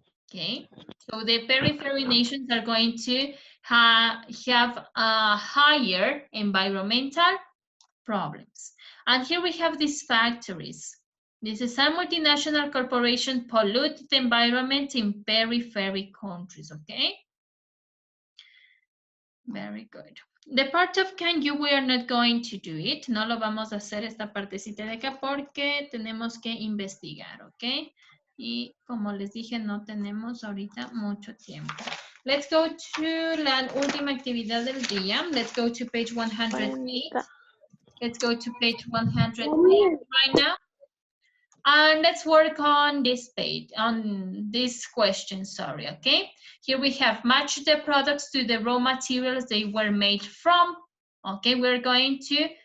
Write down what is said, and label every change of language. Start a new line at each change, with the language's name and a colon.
English: Okay, so the periphery nations are going to have higher environmental problems. And here we have these factories. This is a multinational corporation pollute the environment in periphery countries, okay? Very good. The part of can you, we are not going to do it.
Spanish: No lo vamos a hacer esta partecita de acá porque tenemos que investigar, ok? Y como les dije, no tenemos ahorita mucho tiempo.
English: Let's go to
Spanish: la última actividad del día.
English: Let's go to page 108. Let's go to page 108 right now. And let's work on this page, on this question, sorry, okay? Here we have match the products to the raw materials they were made from. Okay, we're going to